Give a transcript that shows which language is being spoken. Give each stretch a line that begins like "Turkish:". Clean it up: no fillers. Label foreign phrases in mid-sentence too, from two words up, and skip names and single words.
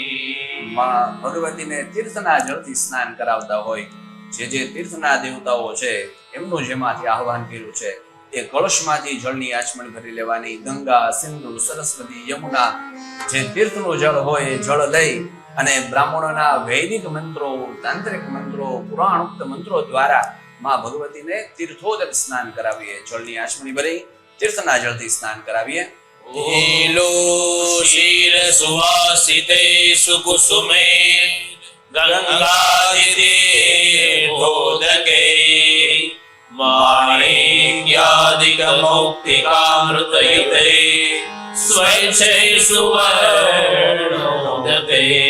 Gujarati: માં ભગવતીને તીર્થના જળથી સ્નાન કરાવતા હોય જે તીર્થના દેવતાઓ છે એમનું જેમાંથી આહવાન કર્યું છે એ કળશમાંથી જળની આચમણ કરી લેવાની ગંગા સિંધુ સરસ્વતી યમુના જે તીર્થનું જળ હોય એ જળ લઈ અને બ્રાહ્મણોના વૈદિક મંત્રો તાંત્રિક મંત્રો પુરાણોક્ત મંત્રો દ્વારા માં ભગવતીને તીર્થોદક સ્નાન કરાવીએ જળની આચમણી ભરી તીર્થના જળથી સ્નાન કરાવીએ
Sanskrit: नीलो शीर सुवासिते सुकुसुमे गंगादितीर्थोदके माणिक्यादिक मौक्तिकामृतयुते स्वैच्छै सुवर्णोदके